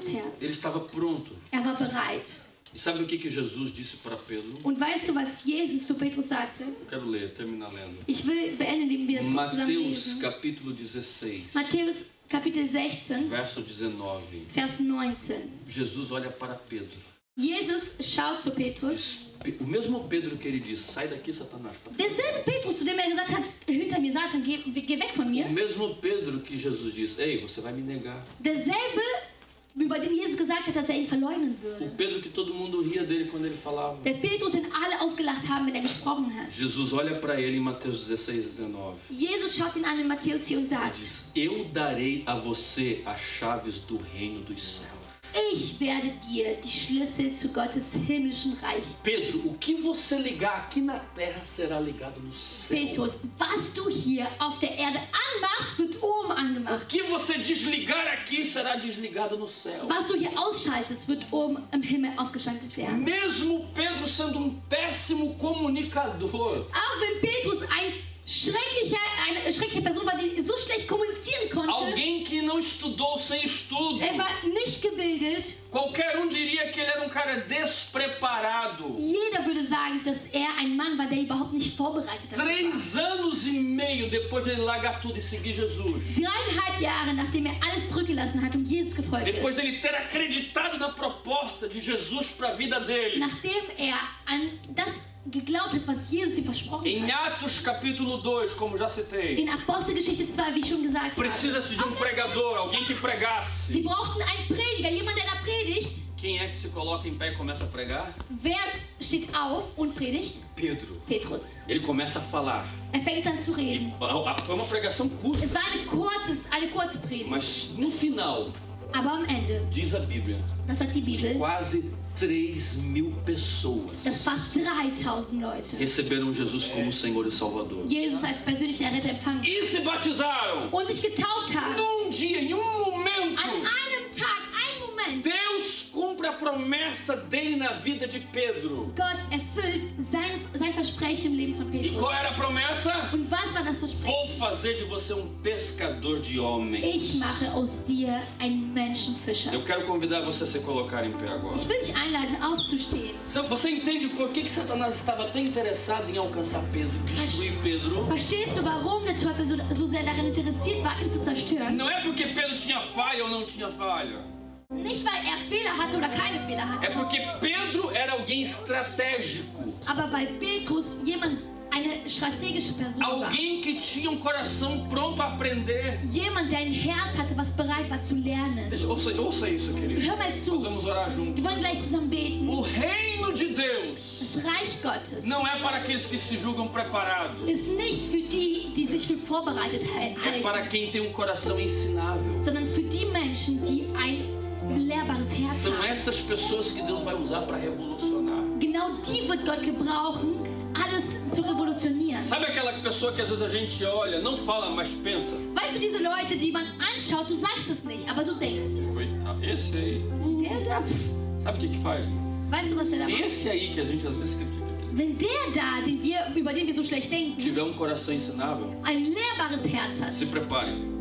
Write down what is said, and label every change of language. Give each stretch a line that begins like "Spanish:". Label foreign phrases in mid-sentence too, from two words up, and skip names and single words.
Portuguese: Ele
German: Herz.
Portuguese: estava pronto.
German: Er war bereit.
Portuguese: E sabe o que Jesus disse para Pedro?
German: Und weißt du, was Jesus zu Petrus sagte?
Portuguese: Eu quero ler, terminar lendo.
German: Ich will beenden, indem wir das kurz zusammen
Portuguese: Mateus
German: lesen.
Portuguese: capítulo 16,
German: Matthäus Kapitel 16,
Portuguese: verso 19.
German: Vers 19.
Portuguese: Jesus olha para Pedro.
German: Jesus schaut zu Petrus.
Portuguese: O mesmo Pedro que ele disse, sai daqui, Satanás.
German: Derselbe Petrus, zu dem er gesagt hat, hinter mir Satan, geh weg von
Portuguese: O
German: mir.
Portuguese: mesmo Pedro que Jesus disse, ei, você vai me negar.
German: Derselbe, über den Jesus gesagt hat, dass er ihn verleugnen
Portuguese: O
German: würde.
Portuguese: Pedro que todo mundo ria dele quando ele falava.
German: Der Petrus, den alle ausgelacht haben, wenn er gesprochen hat.
Portuguese: Jesus olha para ele em Mateus 16, 19.
German: Jesus schaut ihn an in Matthäus 4 und
Portuguese: Ele
German: sagt,
Portuguese: diz, eu darei a você as chaves do reino dos céus.
German: ich werde dir die Schlüssel zu Gottes himmlischen Reich.
Portuguese: Pedro, o que você ligar aqui na terra será ligado no céu.
German: Petrus, was du hier auf der Erde anmachst, wird oben
Portuguese: O
German: angemacht.
Portuguese: que você desligar aqui será desligado no céu.
German: Was du hier ausschaltest, wird oben im Himmel ausgeschaltet werden.
Portuguese: Mesmo Pedro sendo um péssimo comunicador,
German: Auch wenn Petrus eine schreckliche Person war, die so schlecht kommunizieren konnte,
Portuguese: alguém que não estudou sem estudo,
German: er war nicht gebildet,
Portuguese: qualquer um diria que ele era um cara despreparado.
German: jeder würde sagen, dass er ein Mann war, der überhaupt nicht vorbereitet dafür war.
Portuguese: 3 anos e meio depois de ele largar tudo e seguir Jesus,
German: 3,5 Jahre, nachdem er alles zurückgelassen hat und Jesus gefolgt
Portuguese: depois
German: ist,
Portuguese: dele ter acreditado na proposta de Jesus para a vida dele,
German: nachdem er an das geglaubt hat, was Jesus ihm versprochen
Portuguese: em
German: hat.
Portuguese: Atos capítulo 2, como já citei,
German: In Apostelgeschichte 2, wie ich schon gesagt habe,
Portuguese: precisa-se de um pregador, alguém que
German: die
Portuguese: pregasse.
German: brauchten einen Prediger, jemand, der da predigt.
Portuguese: Quem é que se coloca em pé e começa a pregar?
German: Wer steht auf und predigt?
Portuguese: Pedro.
German: Petrus.
Portuguese: Ele começa a falar.
German: Er fängt an zu reden.
Portuguese: Foi uma pregação curta,
German: Es war eine kurze Predigt.
Portuguese: mas no final,
German: Aber am Ende,
Portuguese: diz a Bíblia,
German: das sagt die Bibel,
Portuguese: quase 3.000 pessoas
German: dass fast 3000 Leute
Portuguese: receberam Jesus como Senhor e Salvador.
German: Jesus als persönlichen Erretter empfangen
Portuguese: E se batizaram
German: und sich getauft haben.
Portuguese: num dia, em um momento.
German: An einem Tag, ein Moment,
Portuguese: Deus cumpre a promessa dele na vida de Pedro.
German: Gott erfüllt sein Versprechen im Leben von
Portuguese: E
German: Petrus.
Portuguese: qual era a promessa?
German: Und was war das
Portuguese: Vou
German: Versprechen?
Portuguese: fazer de você um pescador de homens.
German: Ich mache aus dir einen Menschenfischer.
Portuguese: Eu quero convidar você a se colocar em pé agora.
German: Ich will dich einladen, aufzustehen.
Portuguese: Você entende por que Satanás estava tão interessado em alcançar Pedro, destruir Pedro?
German: Verstehst du, warum der Teufel so sehr daran interessiert war, ihn zu zerstören?
Portuguese: Não é porque Pedro tinha falha ou não tinha falha.
German: Nicht, weil er Fehler hatte oder keine Fehler
Portuguese: É
German: hatte,
Portuguese: porque Pedro era alguém estratégico.
German: aber weil Petrus eine strategische Person war.
Portuguese: Alguém que tinha um coração pronto a aprender.
German: Jemand, der ein Herz hatte, was bereit war zu lernen.
Portuguese: Ouça isso, querido.
German: Hör mal zu.
Portuguese: Nós vamos orar
German: Wir
Portuguese: juntos.
German: wollen gleich zusammen beten.
Portuguese: O reino de Deus
German: Das Reich Gottes
Portuguese: não é para aqueles que se julgam preparados.
German: ist nicht für die, die sich für vorbereitet
Portuguese: É
German: halten,
Portuguese: para quem tem um coração ensinável.
German: sondern für die Menschen, die ein lehrbares Herz
Portuguese: São
German: haben.
Portuguese: estas pessoas que Deus vai usar para revolucionar.
German: Genau die wird Gott gebrauchen, alles zu revolutionieren.
Portuguese: Sabe aquela pessoa que às vezes a gente olha, não fala, mas pensa?
German: Weißt du, diese Leute, die man anschaut, du sagst es nicht, aber du denkst es.
Portuguese: Coitado, esse aí.
German: Der da,
Portuguese: Sabe o que faz?
German: weißt du, was der da
Portuguese: Se
German: macht?
Portuguese: esse aí que a gente às vezes critica aqui,
German: Wenn der da, über den wir so schlecht denken,
Portuguese: tiver um coração ensinável,
German: ein lehrbares Herz hat,
Portuguese: se prepare.